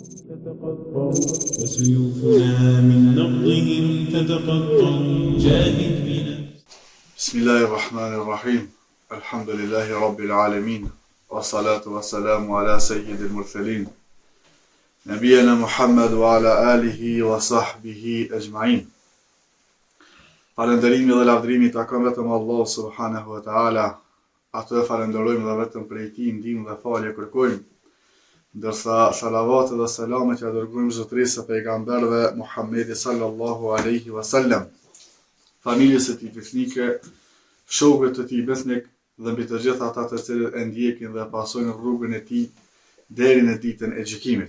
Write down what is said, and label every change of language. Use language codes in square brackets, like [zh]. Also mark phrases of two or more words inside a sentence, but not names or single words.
[ar] تتقطع وسيوفنا من نبضهم تتقطع جاهد بنفسك. بسم الله الرحمن الرحيم. الحمد لله رب العالمين والصلاة والسلام على سيد المرسلين نبينا محمد وعلى آله وصحبه أجمعين. [sq] Falënderimi dhe lavdërimi takon vetëm Allah [ar] سبحانه وتعالى. [sq] Atë falenderojmë dhe vetëm prej tij ndihmë dhe falje kërkojmë. Ndërsa salavatet dhe selamet ja dërgojmë zotërisë së pejgamberëve Muhammedi [ar] صلى الله عليه وسلم, [sq] familjes së tij besnike, shokëve të tij besnik dhe mbi të gjithë ata të cilët e ndjekin dhe pasojnë rrugën e tij deri në ditën e gjykimit.